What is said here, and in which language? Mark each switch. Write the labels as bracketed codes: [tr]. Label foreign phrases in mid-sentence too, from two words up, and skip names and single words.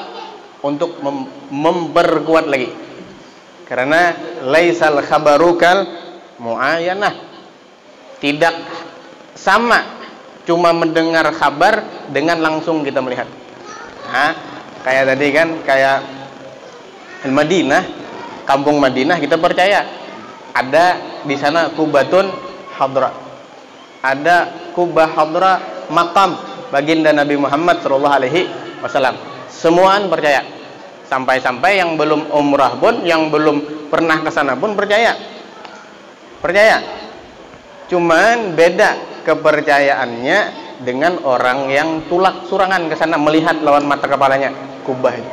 [id] Untuk memperkuat lagi. [ar] Karena laisal khabaru kal muayyanah. [id] Tidak sama cuma mendengar kabar dengan langsung kita melihat. Nah, kayak tadi kan, kayak Madinah, kampung Madinah, kita percaya ada di sana [ar] kubatun hadra, [id] ada kubah hadra makam baginda Nabi Muhammad [ar] sallallahu alaihi wasallam. [id] Semuaan percaya, sampai-sampai yang belum umrah pun, yang belum pernah ke sana pun percaya. Cuman beda kepercayaannya dengan orang yang [bjn] tulak surangan [id] ke sana melihat lawan mata kepalanya kubah itu.